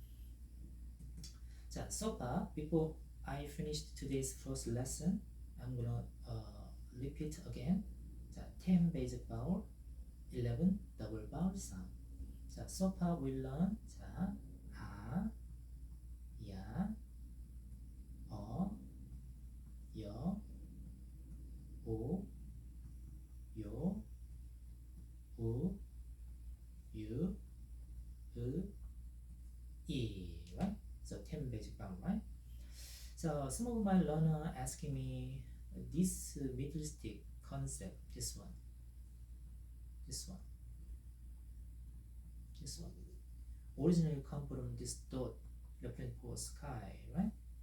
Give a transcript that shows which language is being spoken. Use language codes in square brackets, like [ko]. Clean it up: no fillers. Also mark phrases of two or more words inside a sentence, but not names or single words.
[en] So far, before I finished today's first lesson, I'm gonna repeat again. 10 basic vowel, 11 double vowel sound. So far we learn a, ya, o, yo, o, yo, u, you, e, right? So 10 basic vowel, right? So some of my learner asking me this middle stick concept, this one, originally come from this dot represent for sky, right?